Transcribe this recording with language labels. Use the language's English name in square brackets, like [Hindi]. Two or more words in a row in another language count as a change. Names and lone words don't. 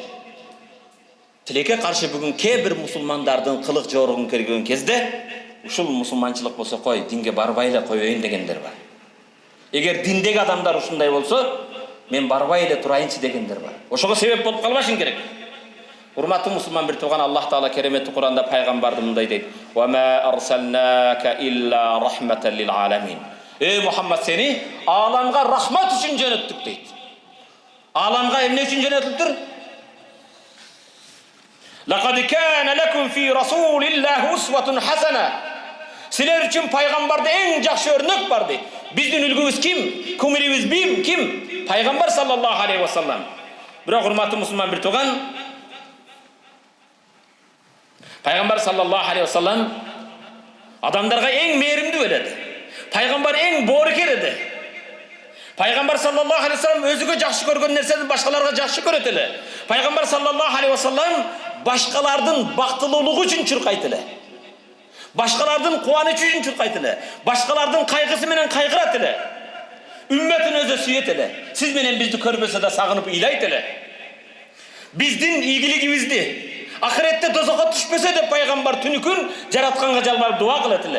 [Kyrgyz] Тилекке каршы бүгүн кээ бир мусулмандардын кылык жоругун көргөн кезде, ушул мусулманчылык болсо кой, динге барбай эле коеюн дегендер бар. Эгер диндеги адамдар ушундай болсо, мен барбай эле турайынчы дегендер бар. Ошого себеп болуп калбашың керек. Урматтуу мусулман бир тууган, Аллах Таала кереметти Куранда пайгамбарды мындай дейт: [Arabic] "وما أرسلناك إلا رحمة للعالمين." [Kyrgyz] Эй Мухаммад, сени аламга рахмат үчүн жөнөттүк дейт. Аламга эмне үчүн жөнөтүлдүр? [Arabic] لقد كان لكم في رسول الله أسوة حسنة. [Kyrgyz] Силер үчүн пайгамбарда эң жакшы өрнөк бар дейт. Биздин үлгүбүз ким? Кумирибиз ким? [Arabic] Пайгамбар صلى الله عليه وسلم. [Kyrgyz] Бирок урматтуу мусулман бир тууган, Пайгамбар [Arabic] صلى الله عليه وسلم [Kyrgyz] адамдарга эң мээримдүү эледи. Пайгамбар эң боорукер эди. Пайгамбар [Arabic] صلى الله عليه وسلم [Kyrgyz] өзүгө жакшы көргөн нерсени башкаларга жакшы көрөт эле. Пайгамбар [Arabic] صلى الله عليه وسلم [Kyrgyz] башкалардын бактылуулугу үчүн чуркайт эле. Башкалардын кубанычы үчүн чуркайт эле. Башкалардын кайгысы менен кайгырат эле. Үммөтүн өзү сүйөт эле. Сиз менен бизди көрбөсө да сагынып ыйлайт эле. Биздин ийгилигибизди ахиретте дозокко түшпөсө деп пайгамбар түнү күн жаратканга жалбарып дуа кылат эле.